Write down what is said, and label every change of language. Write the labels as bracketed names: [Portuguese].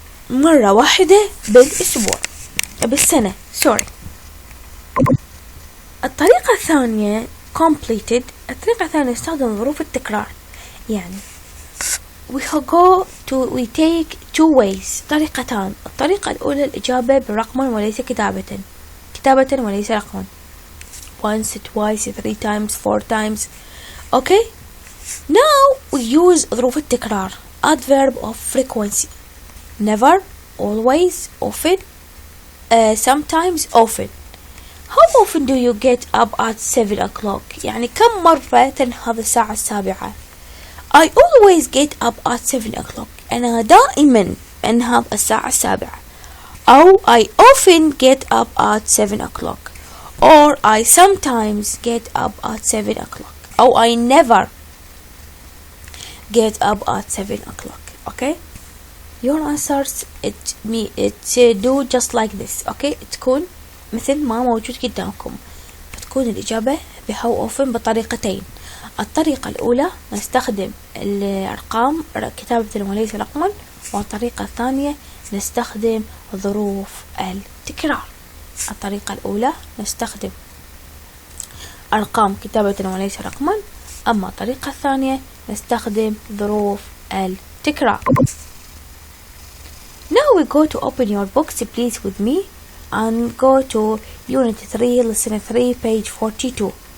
[Arabic] مرة واحدة بالأسبوع بالسنة. [English] sorry. [Arabic] الطريقة الثانية completed. الطريقة الثانية نستخدم ظروف التكرار. [English] يعني we take two ways. [Arabic] طريقتان. الطريقة الأولى الإجابة برقما وليس كتابة وليس رقما. [English] once, twice, 3 times, 4 times. okay. now we use [Arabic] ظروف التكرار. [English] adverb of frequency. never, always, often, sometimes, often. how often do you get up at 7 o'clock? [Arabic] يعني كم مرة تنهض الساعة 7. [English] I always get up at 7 o'clock. [Arabic] أنا دائما أنهض الساعة 7. [English] أو I often get up at 7 o'clock. or I sometimes get up at 7 o'clock. أو I never get up at 7 o'clock. okay. your answers it do just like this. okay. [Arabic] تكون مثل ما موجود قدامكم. تكون الإجابة how often بطريقتين. الطريقة الأولى نستخدم الأرقام كتابة وليس رقما، والطريقة الثانية نستخدم ظروف التكرار. الطريقة الأولى نستخدم أرقام كتابة وليس رقما، أما الطريقة الثانية نستخدم ظروف التكرار. [English] Now we go to open your books please with me and go to Unit 3 Lesson 3 page 42.